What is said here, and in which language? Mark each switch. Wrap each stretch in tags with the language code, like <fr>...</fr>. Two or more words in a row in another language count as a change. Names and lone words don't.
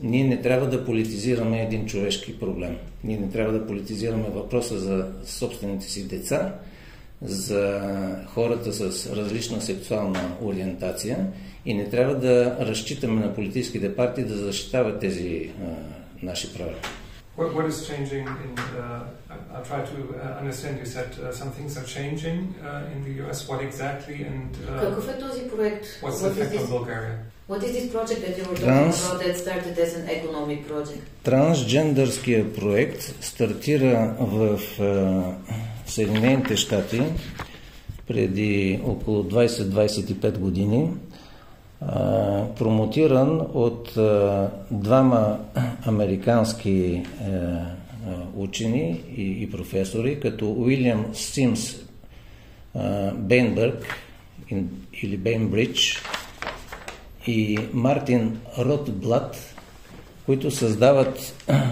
<bg>Ние не трябва да политизираме един човешки проблем. Ние не трябва да политизираме въпроса за собствените си деца, за хората с различна сексуална ориентация и не трябва да разчитаме на политическите партии да защитават тези наши права.</bg> <en>What is changing I'll try to understand, you said some things are changing in the US. What exactly and</en> <bg>какъв е този проект?</bg> <en>What's the effect on Bulgaria? What is this project that you were talking about that started as an economic project?</en> <bg>Трансджендърския проект стартира в Съединените щати преди около 20-25 години, промотиран от двама американски учени и професори, като Уилям Симс Бейнбърг или Бейнбридж и Мартин Ротблат, които създават</bg>